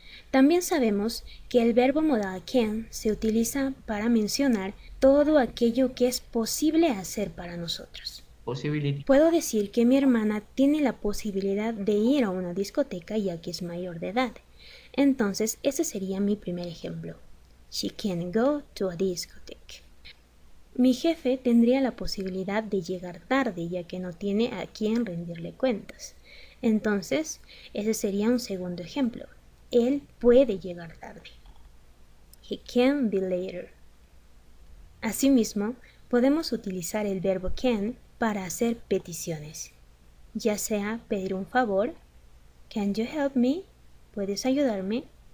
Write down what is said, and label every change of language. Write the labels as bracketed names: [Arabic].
[Spanish] También sabemos que el verbo modal can se utiliza para mencionar todo aquello que es posible hacer para nosotros. [English] Possibility. [Spanish] Puedo decir que mi hermana tiene la posibilidad de ir a una discoteca ya que es mayor de edad. Entonces, ese sería mi primer ejemplo. [English] She can go to a discotheque. [Spanish] Mi jefe tendría la posibilidad de llegar tarde ya que no tiene a quien rendirle cuentas. Entonces, ese sería un segundo ejemplo. Él puede llegar tarde. [English] He can be later. [Spanish] Asimismo, podemos utilizar el verbo can para hacer peticiones, ya sea pedir un favor, [English] can you help me? [Spanish] ¿Puedes ayudarme?